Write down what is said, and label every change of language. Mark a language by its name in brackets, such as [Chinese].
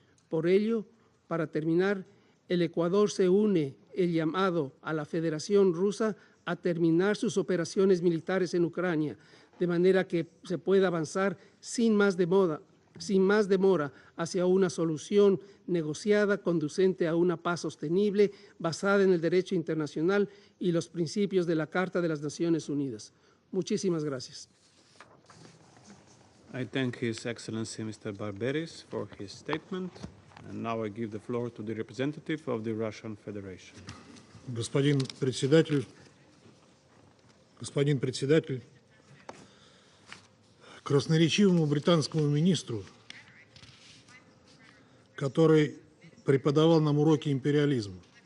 [Spanish] Por ello, para terminar, el Ecuador se une el llamado a la Federación Rusa a terminar sus operaciones militares en Ucrania, de manera que se pueda avanzar sin más demora hacia una solución negociada conducente a una paz sostenible basada en el derecho internacional y los principios de la Carta de las Naciones Unidas. Muchísimas gracias. [English] I thank His Excellency Mr. Barberis for his statement. And now I give the floor to the representative of the Russian Federation. [Russian] Господин председатель, красноречивому британскому министру, который преподавал нам уроки империализма.